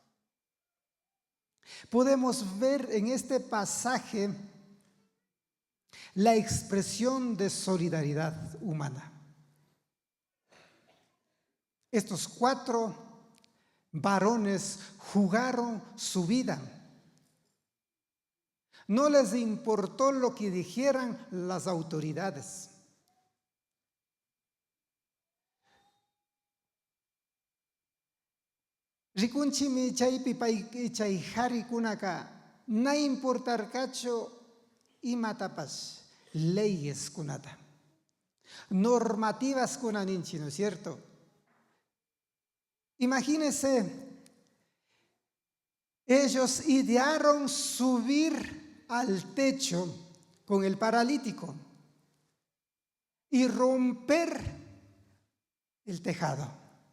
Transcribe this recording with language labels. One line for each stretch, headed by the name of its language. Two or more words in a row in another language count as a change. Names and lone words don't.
Spanish: Podemos ver en este pasaje la expresión de solidaridad humana. Estos 4 varones jugaron su vida. No les importó lo que dijeran las autoridades.
Quechua: Rikunchimi chaypi chay qharikunaka na importarkachu imatapas leyes kunata, normativas kunaninchi,
Spanish: ¿no es cierto? Imagínense, ellos idearon subir al techo con el paralítico y romper el tejado.